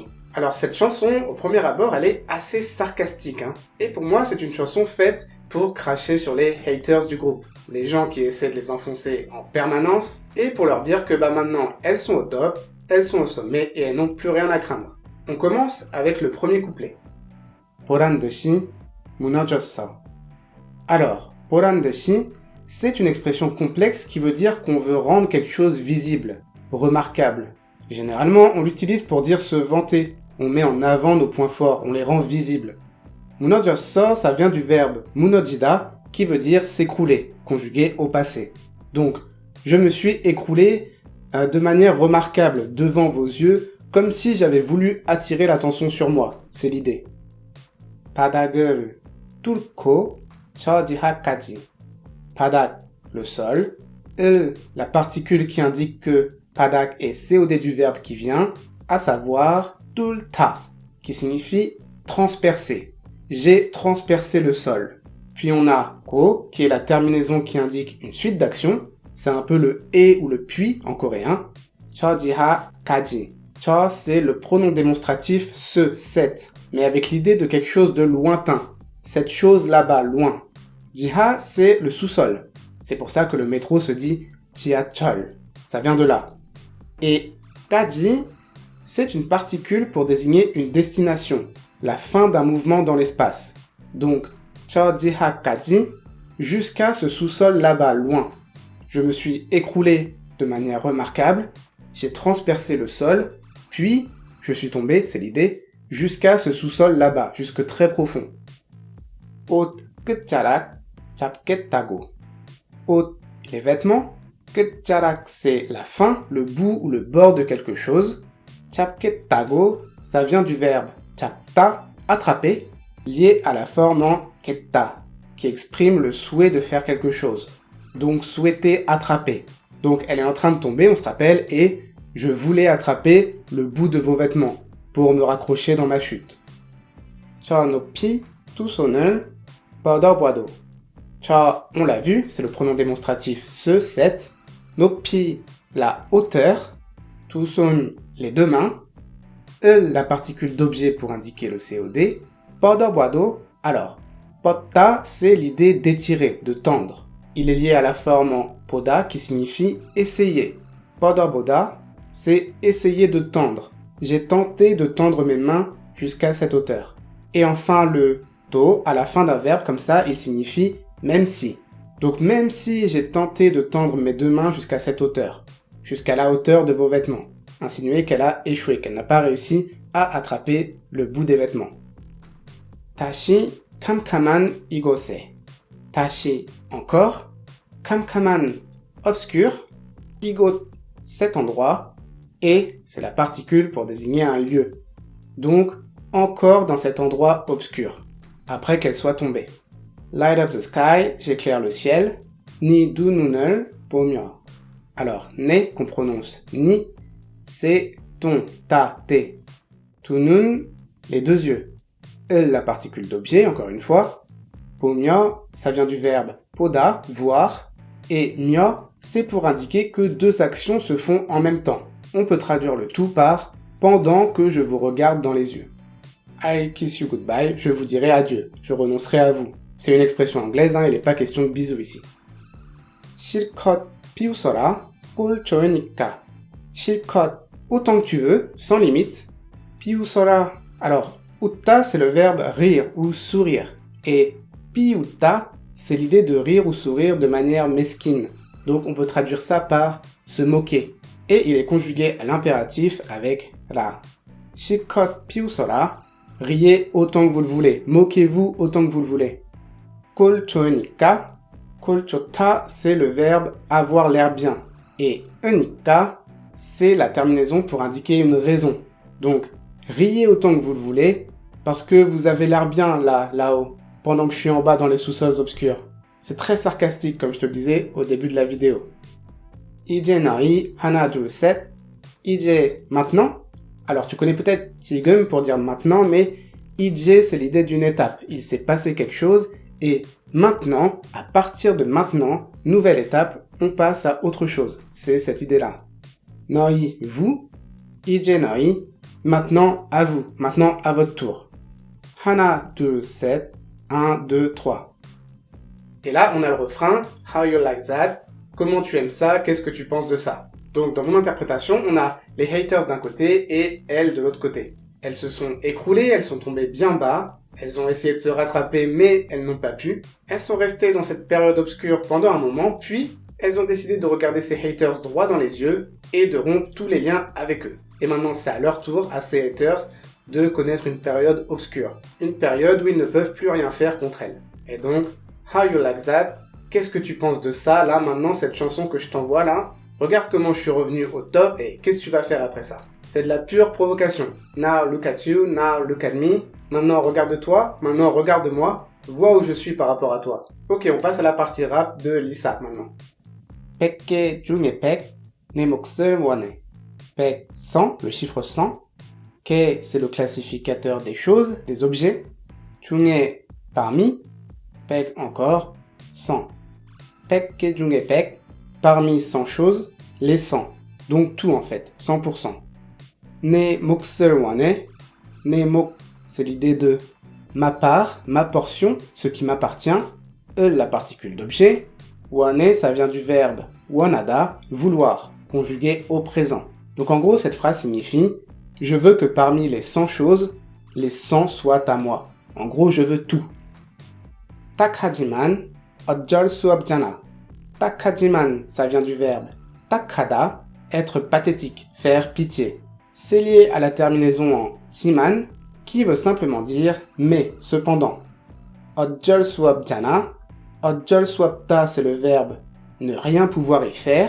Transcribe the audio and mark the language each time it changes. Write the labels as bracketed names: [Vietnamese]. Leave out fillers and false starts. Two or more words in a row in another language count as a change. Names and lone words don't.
[French] Alors cette chanson, au premier abord, elle est assez sarcastique, et pour moi c'est une chanson faite pour cracher sur les haters du groupe. Les gens qui essaient de les enfoncer en permanence, et pour leur dire que maintenant elles sont au top, elles sont au sommet et elles n'ont plus rien à craindre. On commence avec le premier couplet. [Korean] 보란 듯이 무너졌어. Alors, 보란 듯이, [French] c'est une expression complexe qui veut dire qu'on veut rendre quelque chose visible, remarquable. Généralement, on l'utilise pour dire se vanter. On met en avant nos points forts, on les rend visibles. 무너졌어, ça vient du verbe 무너지다, qui veut dire s'écrouler, conjugué au passé. Donc, je me suis écroulé de manière remarquable devant vos yeux, comme si j'avais voulu attirer l'attention sur moi. C'est l'idée. [Korean] 바닥을 뚫고 저 지하까지. [French] 바닥, le sol. La particule qui indique que 바닥 est COD du verbe qui vient, à savoir 뚫다, qui signifie transpercer. J'ai transpercé le sol. Puis on a 고, qui est la terminaison qui indique une suite d'actions. C'est un peu le et ou le puis en coréen. [Korean] 저 지하까지. [French] 저, c'est le pronom démonstratif ce, cette, mais avec l'idée de quelque chose de lointain. Cette chose là-bas, loin. 지하, c'est le sous-sol. C'est pour ça que le métro se dit 지하철. Ça vient de là. Et 까지, c'est une particule pour désigner une destination, la fin d'un mouvement dans l'espace. Donc, [Korean] 저 지하까지, [French] jusqu'à ce sous-sol là-bas, loin. Je me suis écroulé de manière remarquable, j'ai transpercé le sol, puis je suis tombé, c'est l'idée, jusqu'à ce sous-sol là-bas, jusque très profond. [Korean] 옷 끝자락 잡겠다고. [French] 옷, les vêtements. 끝자락, c'est la fin, le bout ou le bord de quelque chose. 잡겠다고, ça vient du verbe 잡다, attraper, lié à la forme en 겠다, qui exprime le souhait de faire quelque chose. Donc souhaiter attraper. Donc elle est en train de tomber, on se rappelle, et je voulais attraper le bout de vos vêtements pour me raccrocher dans ma chute. [Korean] 저 높이 두 손을 뻗어봐도. [French] 저, on l'a vu, c'est le pronom démonstratif ce, cette. 높이, la hauteur. [Korean] 두 손, [French] les deux mains. la particule d'objet pour indiquer le COD. 뻗어봐도, alors, 뻗다, c'est l'idée d'étirer, de tendre. Il est lié à la forme en 보다 qui signifie essayer. 뻗어보다, c'est essayer de tendre. J'ai tenté de tendre mes mains jusqu'à cette hauteur. Et enfin le 도 à la fin d'un verbe comme ça, il signifie même si. Donc même si j'ai tenté de tendre mes deux mains jusqu'à cette hauteur, jusqu'à la hauteur de vos vêtements, insinuer qu'elle a échoué, qu'elle n'a pas réussi à attraper le bout des vêtements. [Korean] 다시 캄캄한 이곳에. [French] 다시, encore. 캄캄한, obscur. 이곳, cet endroit. Et, c'est la particule pour désigner un lieu. Donc, encore dans cet endroit obscur. Après qu'elle soit tombée. [English] Light up the sky, [French] j'éclaire le ciel. [Korean] 니 두 눈을 보며. [French] Alors, né, qu'on prononce ni, c'est ton, ta, tes. [Korean] 두 눈, [French] les deux yeux. La particule d'objet, encore une fois. 보며, ça vient du verbe 보다, voir. Et 며, c'est pour indiquer que deux actions se font en même temps. On peut traduire le tout par pendant que je vous regarde dans les yeux. [English] I'll kiss you goodbye, [French] je vous dirai adieu, je renoncerai à vous. C'est une expression anglaise, il n'est pas question de bisous ici. [Korean] 실컷 비웃어라, 꼴 좋으니까. [French] 실컷, autant que tu veux, sans limite. 비웃어라, alors, 웃다 c'est le verbe rire ou sourire. Et 비웃다, c'est l'idée de rire ou sourire de manière mesquine. Donc on peut traduire ça par se moquer. Et il est conjugué à l'impératif avec 라. [Korean] 실컷 비웃어라. [French] riez autant que vous le voulez, moquez-vous autant que vous le voulez. [Korean] 꼴 좋으니까, 꼴 좋다, [French] c'est le verbe avoir l'air bien. Et 으니까, c'est la terminaison pour indiquer une raison. Donc, riez autant que vous le voulez, parce que vous avez l'air bien là-haut, pendant que je suis en bas dans les sous-sols obscurs. C'est très sarcastique, comme je te le disais au début de la vidéo. [Korean] 이제 너희 하나 둘 셋. 이제 maintenant. [French] Alors tu connais peut-être 지금 pour dire maintenant, mais 이제 c'est l'idée d'une étape. Il s'est passé quelque chose et maintenant, à partir de maintenant, nouvelle étape, on passe à autre chose. C'est cette idée-là. [Korean] 너희, vous. 이제 너희. [French] Maintenant, à vous. Maintenant, à votre tour. [Korean] 하나 둘 셋. 1, 2, 3. [French] Et là, on a le refrain. [English] How you like that? [French] Comment tu aimes ça? Qu'est-ce que tu penses de ça? Donc, dans mon interprétation, on a les haters d'un côté et elles de l'autre côté. Elles se sont écroulées, elles sont tombées bien bas, elles ont essayé de se rattraper, mais elles n'ont pas pu. Elles sont restées dans cette période obscure pendant un moment, puis elles ont décidé de regarder ces haters droit dans les yeux et de rompre tous les liens avec eux. Et maintenant, c'est à leur tour, à ces haters, de connaître une période obscure. Une période où ils ne peuvent plus rien faire contre elles. Et donc, [English] how you like that? [French] Qu'est-ce que tu penses de ça, là, maintenant, cette chanson que je t'envoie, là? Regarde comment je suis revenu au top et qu'est-ce que tu vas faire après ça? C'est de la pure provocation. [English] Now look at you, now look at me. [French] Maintenant regarde-toi, maintenant regarde-moi. Vois où je suis par rapport à toi. Ok, on passe à la partie rap de Lisa maintenant. [Korean] 100개 중에 100, 내 몫을 원해. [French] 100, 100, le chiffre 100. 개, c'est le classificateur des choses, des objets. 중에, parmi. 100 encore, 100. [Korean] 100개 중에 100, [French] parmi 100 choses, les 100. Donc tout en fait, 100%. [Korean] 내 몫을 원해. 내 몫, [French] c'est l'idée de ma part, ma portion, ce qui m'appartient. La particule d'objet. 원해, ça vient du verbe 원하다, vouloir, conjugué au présent. Donc en gros, cette phrase signifie « Je veux que parmi les 100 choses, les 100 soient à moi. » En gros, je veux tout. [Korean] 딱하지만 어쩔 수 없잖아. [French] 딱하지만, ça vient du verbe 딱하다, être pathétique, faire pitié. C'est lié à la terminaison en 지만, qui veut simplement dire « mais, cependant ». [Korean] 어쩔 수 없잖아. 어쩔 수 없다, [French] c'est le verbe ne rien pouvoir y faire.